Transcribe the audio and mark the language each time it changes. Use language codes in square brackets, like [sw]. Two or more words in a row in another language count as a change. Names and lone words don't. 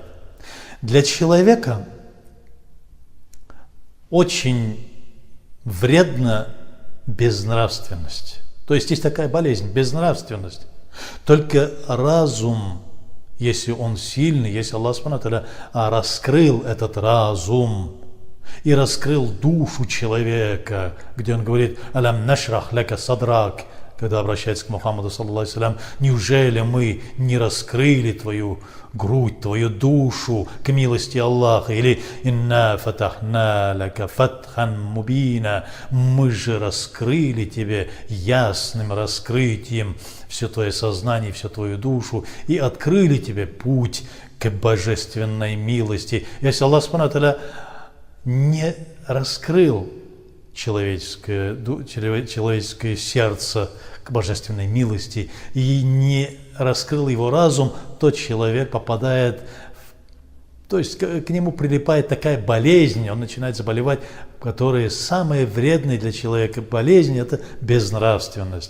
[ru] Для человека очень вредна безнравственность. То есть есть такая болезнь, безнравственность. Только разум, если он сильный, если Аллах [ar] سبحانه وتعالى [ru] раскрыл этот разум и раскрыл душу человека, где он говорит [ar] «ألم نشرح لك صدرك», [ru] когда обращается к Мухаммаду, [ar] صلى الله عليه وسلم, [ru] неужели мы не раскрыли твою грудь, твою душу к милости Аллаха? [ar] Или «إنا فتحنا لك فتحا مبينا», [ru] мы же раскрыли тебе ясным раскрытием все твое сознание, всю твою душу и открыли тебе путь к божественной милости. Если Аллах [ar] سبحانه وتعالى [ru] не раскрыл человеческое сердце к божественной милости и не раскрыл его разум, то человек попадает, то есть к нему прилипает такая болезнь, он начинает заболевать, которая самая вредная для человека болезнь – это безнравственность.